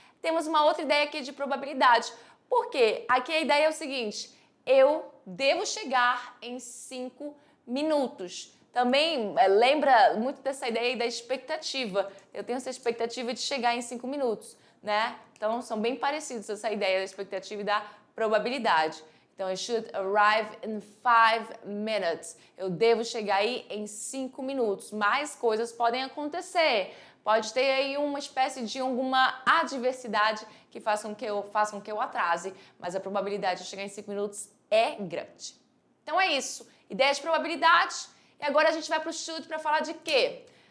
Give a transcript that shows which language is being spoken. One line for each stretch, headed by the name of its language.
Portuguese: Temos uma outra ideia aqui de probabilidade. Por quê? Aqui a ideia é o seguinte, eu devo chegar em 5 minutos. Também lembra muito dessa ideia da expectativa. Eu tenho essa expectativa de chegar em 5 minutos, né? Então, são bem parecidos essa ideia da expectativa e da probabilidade.
English: Então, I should arrive in 5 minutes.
Portuguese: Eu devo chegar aí em 5 minutos. Mais coisas podem acontecer. Pode ter aí uma espécie de alguma adversidade que faça com que eu atrase, mas a probabilidade de chegar em 5 minutos é grande. Então é isso. Ideia de probabilidade. E agora a gente vai para o should para falar de quê?